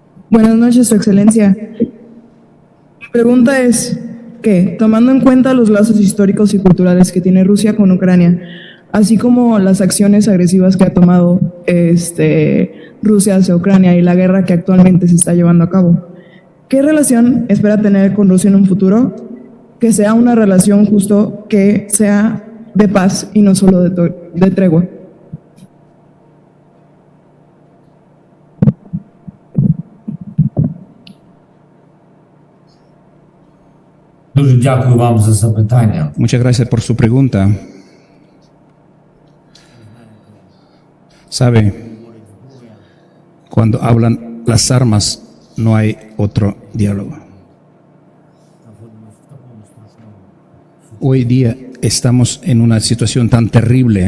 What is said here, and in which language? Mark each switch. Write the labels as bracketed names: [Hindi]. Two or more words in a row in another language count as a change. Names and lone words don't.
[Spanish] Buenas noches, Su Excelencia. Mi pregunta es que, tomando en cuenta los lazos históricos y culturales que tiene Rusia con Ucrania, así como las acciones agresivas que ha tomado Rusia hacia Ucrania y la guerra que actualmente se está llevando a cabo, ¿qué relación espera tener con Rusia en un futuro? Que sea una relación justo, que sea de paz y no solo de tregua. [Ukrainian] Дуже дякую вам за запитання. [Spanish] Muchas gracias por su pregunta. Sabe, cuando hablan las armas, no hay otro diálogo. Hoy día estamos en una situación tan terrible.